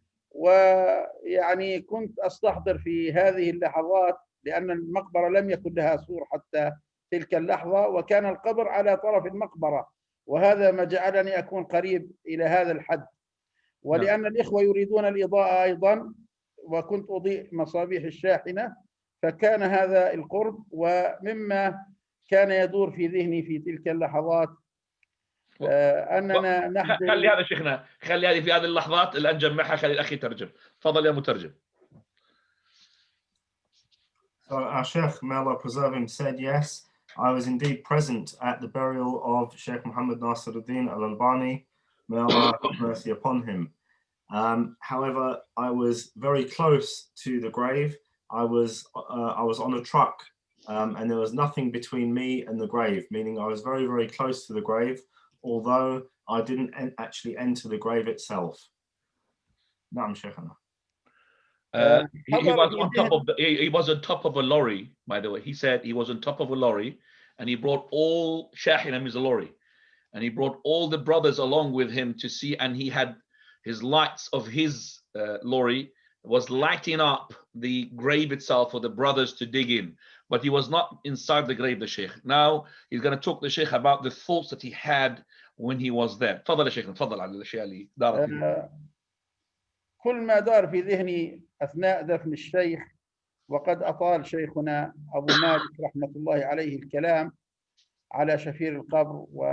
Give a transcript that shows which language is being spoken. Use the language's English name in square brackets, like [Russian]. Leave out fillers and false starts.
[Arabic] ويعني كنت أستحضر في هذه اللحظات، لأن المقبرة لم يكن لها سور حتى تلك اللحظة، وكان القبر على طرف المقبرة، وهذا ما جعلني أكون قريب إلى هذا الحد، ولأن الإخوة يريدون الإضاءة أيضا، وكنت أضيء مصابيح الشاحنة، فكان هذا القرب. ومما كان يدور في ذهني في تلك اللحظات أننا نحضر. خلي هذا شيخنا، خلي هذه في هذه اللحظات اللي نجمعها، خلي الأخ يترجم. تفضل يا مترجم. [English] So our Shaykh, may Allah preserve him, said, yes, I was indeed present at the burial of Shaykh Muhammad Nasiruddin Al-Albani, may Allah have mercy upon him. However, I was very close to the grave. I was on a truck, and there was nothing between me and the grave, meaning I was very, very close to the grave, although I didn't actually enter the grave itself. [Arabic] Naam, Shaykhana. [English] He was on top of a lorry, by the way. He said he was on top of a lorry, and he brought all Shahinam is a lorry, and he brought all the brothers along with him to see, and he had his lights of his lorry was lighting up the grave itself for the brothers to dig in, but he was not inside the grave, the Shaykh. Now he's going to talk to the Shaykh about the thoughts that he had when he was there. [Arabic] تفضل يا شيخ، تفضل على الأشياء اللي دارت. كل ما دار في ذهني أثناء دفن الشيخ، وقد أطال شيخنا أبو مالك رحمة الله عليه الكلام على شفير القبر،